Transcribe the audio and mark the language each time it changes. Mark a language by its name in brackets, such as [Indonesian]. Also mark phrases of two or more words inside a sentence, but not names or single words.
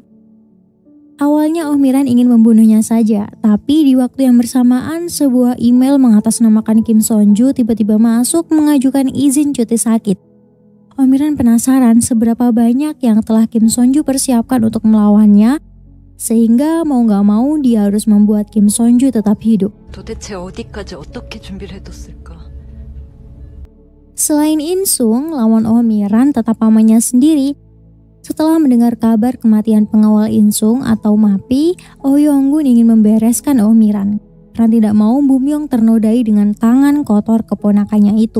[Indonesian] Awalnya Oh Miran ingin membunuhnya saja, tapi di waktu yang bersamaan sebuah email mengatasnamakan Kim Sonju tiba-tiba masuk mengajukan izin cuti sakit. Oh Miran penasaran seberapa banyak yang telah Kim Sonju persiapkan untuk melawannya, sehingga mau gak mau dia harus membuat Kim Sonju tetap hidup. [Korean] 도대체 어디까지 어떻게 준비를 해뒀을까? [Indonesian] Selain In-sung, lawan Oh Miran tetap pamannya sendiri. Setelah mendengar kabar kematian pengawal In-sung atau Mapi, Oh Yong-gun ingin membereskan Oh Miran karena tidak mau Bum-yong ternodai dengan tangan kotor keponakannya itu.